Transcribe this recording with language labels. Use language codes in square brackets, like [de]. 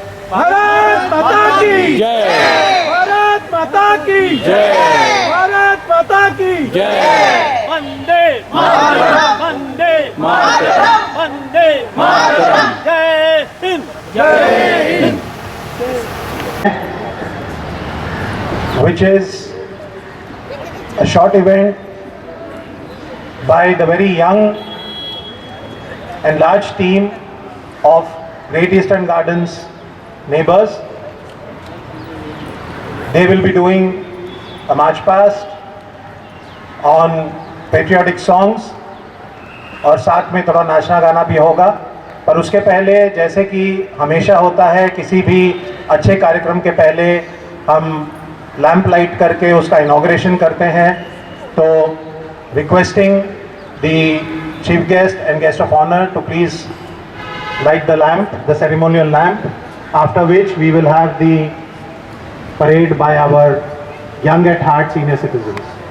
[hi] भारत माता की जय, भारत माता की जय, भारत माता की जय, वंदे मातरम, वंदे मातरम, वंदे मातरम, जय हिंद, जय Hind. [en] which is a short event by the very young and large team of Great Eastern Gardens neighbors. They will be doing a march past on patriotic songs [hi] और साथ में थोड़ा नाचना गाना भी होगा। पर उसके पहले जैसे कि हमेशा होता है किसी भी अच्छे कार्यक्रम के पहले हम लैंप लाइट करके उसका इनॉग्रेशन करते हैं। [en] तो requesting the chief guest and guest of honour to please light the lamp, the ceremonial lamp, after which we will have the parade by our young at heart senior citizens.